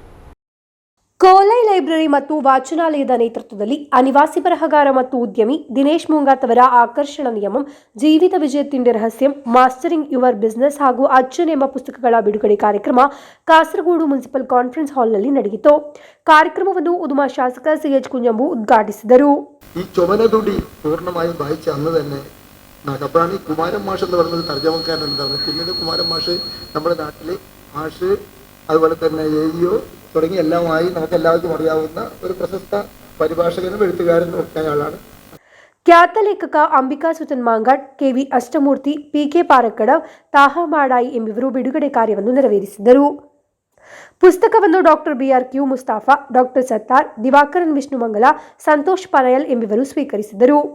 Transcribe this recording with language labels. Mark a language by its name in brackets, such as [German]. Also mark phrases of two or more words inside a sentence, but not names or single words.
[Kannada] ಕೋಲಾಯಿ ಲೈಬ್ರರಿ ಮತ್ತು ವಾಚನಾಲಯದ ನೇತೃತ್ವದಲ್ಲಿ ಅನಿವಾಸಿ ಬರಹಗಾರ ಮತ್ತು ಉದ್ಯಮಿ ದಿನೇಶ್ ಮುಂಗಾತ್ ಅವರ ಆಕರ್ಷಣ ನಿಯಮಂ, ಜೀವಿತ ವಿಜಯ ತಿಂಡಿ ರಹಸ್ಯಂ, ಮಾಸ್ಟರಿಂಗ್ ಯುವರ್ ಬಿಸಿನೆಸ್ ಹಾಗೂ ಅಚ್ಚನ್ ಎಂಬ ಪುಸ್ತಕಗಳ ಬಿಡುಗಡೆ ಕಾರ್ಯಕ್ರಮ ಕಾಸರಗೋಡು ಮುನ್ಸಿಪಲ್ ಕಾನ್ಫರೆನ್ಸ್ ಹಾಲ್ನಲ್ಲಿ ನಡೆಯಿತು. ಕಾರ್ಯಕ್ರಮವನ್ನು ಉದುಮಾ ಶಾಸಕ ಸಿಎಚ್ ಕುಂಜಂಬು ഉദ്ഘാടിಸಿದರು. [Malayalam] ഈ ചുമലതുടി പൂർണ്ണമായും വായിച്ച അന്ന് തന്നെ അപ്പോഴാണ് ഈ കുമാരൻ മാഷ് എന്ന് പറയുന്നത് തർജ്ജമക്കാരൻ എന്താണ്. പിന്നീട് കുമാരൻ മാഷ് നമ്മുടെ നാട്ടിൽ മാഷ് അതുപോലെ തന്നെ എഇഒ തുടങ്ങി എല്ലാമായി നമുക്ക് എല്ലാവർക്കും അറിയാവുന്ന ഒരു പ്രശസ്ത പരിഭാഷകനും എഴുത്തുകാരനും ഒക്കെ ആളാണ്. [Kannada] ಖ್ಯಾತ ಲೇಖಕ ಅಂಬಿಕಾ ಸುತನ್ ಮಾಂಗಡ್, ಕೆವಿ ಅಷ್ಟಮೂರ್ತಿ, ಪಿಕೆ ಪಾರಕ್ಕಡವ್, ತಾಹಾ ಮಾಡಾಯಿ ಎಂಬಿವರು ಬಿಡುಗಡೆ ಕಾರ್ಯವನ್ನು ನೆರವೇರಿಸಿದರು. ಪುಸ್ತಕವನ್ನು ಡಾಕ್ಟರ್ BRQ ಮುಸ್ತಾಫಾ, ಡಾಕ್ಟರ್ ಸತ್ತಾರ್, ದಿವಾಕರನ್ ವಿಷ್ಣುಮಂಗಲ, ಸಂತೋಷ್ ಪನಯಲ್ ಎಂಬಿವರು ಸ್ವೀಕರಿಸಿದರು.